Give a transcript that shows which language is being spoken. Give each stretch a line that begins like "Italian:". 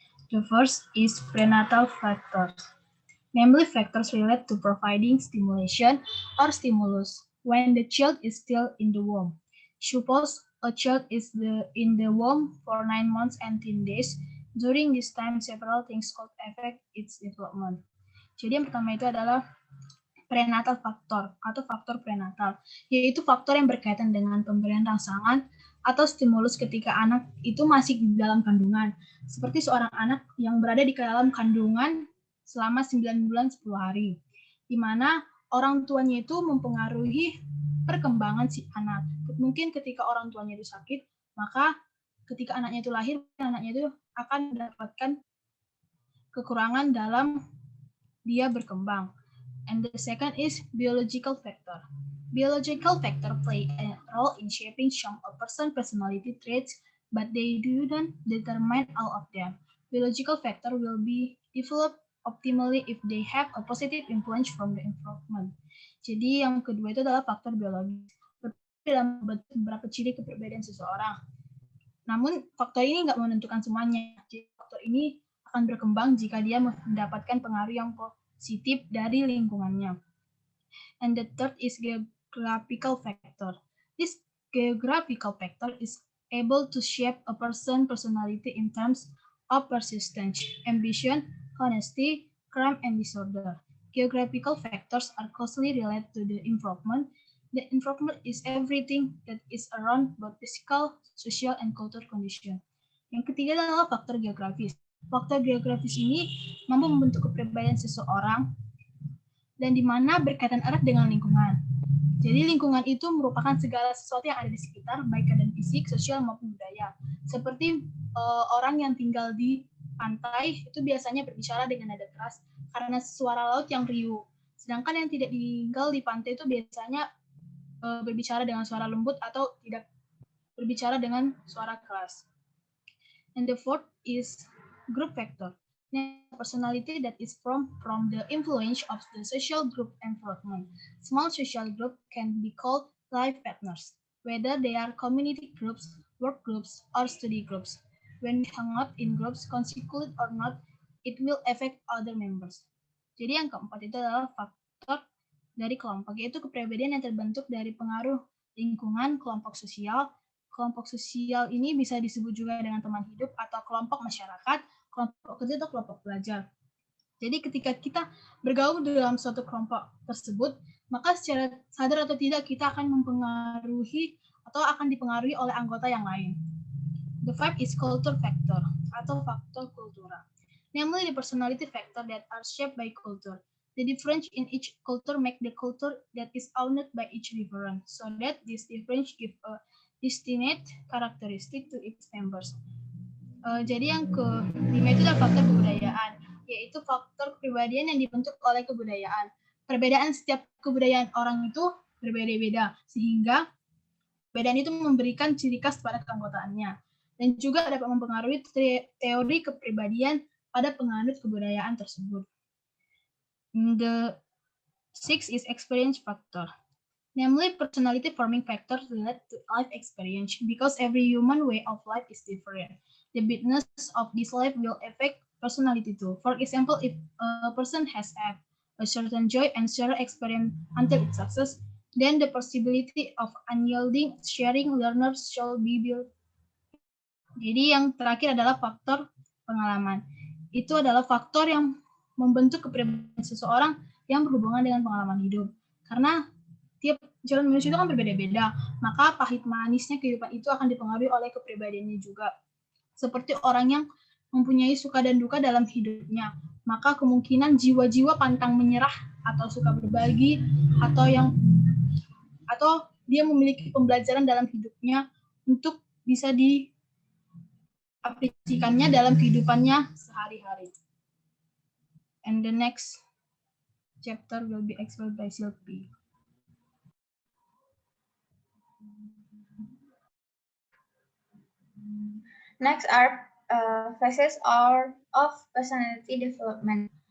English: The first is prenatal factors. Namely, factors relate to providing stimulation or stimulus when the child is still in the womb. Suppose a child is in the womb for 9 months and 10 days. During this time, several things could affect its development.
Indonesian: Jadi yang pertama itu adalah prenatal factor atau faktor prenatal, yaitu faktor yang berkaitan dengan pemberian rangsangan atau stimulus ketika anak itu masih di dalam kandungan. Seperti seorang anak yang berada di dalam kandungan selama 9 bulan 10 hari, di mana orang tuanya itu mempengaruhi perkembangan si anak. Mungkin ketika orang tuanya itu sakit, maka ketika anaknya itu lahir, anaknya itu akan mendapatkan kekurangan dalam dia berkembang.
English: And the second is biological factor. Biological factor play a role in shaping some a person's personality traits, but they do not determine all of them. Biological factor will be developed optimally if they have a positive influence from the environment.
Indonesian: Jadi yang kedua itu adalah faktor biologis dalam beberapa ciri kepribadian seseorang. Namun faktor ini nggak menentukan semuanya. Jadi faktor ini akan berkembang jika dia mendapatkan pengaruh yang positif dari lingkungannya.
English: And the third is geographical factor. This geographical factor is able to shape a person's personality in terms of persistence, ambition, honesty, crime, and disorder. Geographical factors are closely related to the environment. The environment is everything that is around both physical, social, and cultural condition.
Indonesian: Yang ketiga adalah faktor geografis. Faktor geografis ini mampu membentuk kepribadian seseorang dan di mana berkaitan erat dengan lingkungan. Jadi lingkungan itu merupakan segala sesuatu yang ada di sekitar, baik keadaan fisik, sosial, maupun budaya. Seperti orang yang tinggal di pantai itu biasanya berbicara dengan nada keras karena suara laut yang riuh. Sedangkan yang tidak tinggal di pantai itu biasanya berbicara dengan suara lembut atau tidak berbicara dengan suara keras.
English: And the fourth is group factor. Personality that is from the influence of the social group environment. Small social group can be called life partners, whether they are community groups, work groups, or study groups. When we hang out in groups, constituted or not, it will affect other members.
Indonesian: Jadi yang keempat itu adalah faktor dari kelompok, yaitu kepribadian yang terbentuk dari pengaruh lingkungan, kelompok sosial. Kelompok sosial ini bisa disebut juga dengan teman hidup atau kelompok masyarakat, kelompok kerja atau kelompok belajar. Jadi ketika kita bergaul dalam suatu kelompok tersebut, maka secara sadar atau tidak kita akan mempengaruhi atau akan dipengaruhi oleh anggota yang lain.
English: The fifth is culture factor
Indonesian: atau faktor kultural.
English: Namely the personality factor that are shaped by culture. The difference in each culture make the culture that is owned by each different, so that this difference give a distinct characteristic to its members.
Indonesian: Jadi yang kelima itu adalah faktor kebudayaan, yaitu faktor kepribadian yang dibentuk oleh kebudayaan. Perbedaan setiap kebudayaan orang itu berbeda-beda, sehingga perbedaan itu memberikan ciri khas pada keanggotaannya. Dan juga dapat mempengaruhi teori kepribadian pada penganut kebudayaan tersebut.
English: The sixth is experience factor. Namely, personality forming factors relate to life experience because every human way of life is different. The bigness of this life will affect personality too. For example, if a person has had a certain joy and share experience until its success, then the possibility of unyielding sharing learners shall be built.
Indonesian: Jadi yang terakhir adalah faktor pengalaman. Itu adalah faktor yang membentuk kepribadian seseorang yang berhubungan dengan pengalaman hidup. Karena tiap jalan manusia itu kan berbeda-beda, maka pahit manisnya kehidupan itu akan dipengaruhi oleh kepribadiannya juga. Seperti orang yang mempunyai suka dan duka dalam hidupnya, maka kemungkinan jiwa-jiwa pantang menyerah atau suka berbagi atau dia memiliki pembelajaran dalam hidupnya untuk bisa diaplikasikannya dalam kehidupannya sehari-hari.
English: And the next chapter will be explained by Sylvie. Next are phases of personality development.